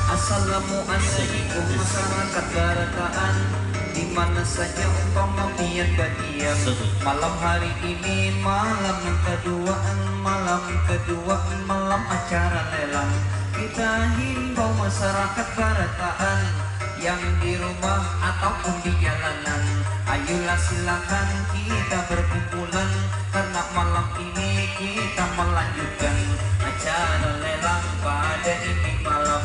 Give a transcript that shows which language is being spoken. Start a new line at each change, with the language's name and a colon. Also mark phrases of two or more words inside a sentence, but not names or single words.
Banjar: Assalamualaikum masyarakat Barataan, di mana saja umpama pian berdiam.
Indonesian: Malam hari ini malam yang kedua, malam acara lelang. Kita himbau masyarakat Barataan yang di rumah ataupun di jalanan, ayolah silakan kita berkumpulan, karena malam ini kita melanjutkan acara lelang pada ini malam.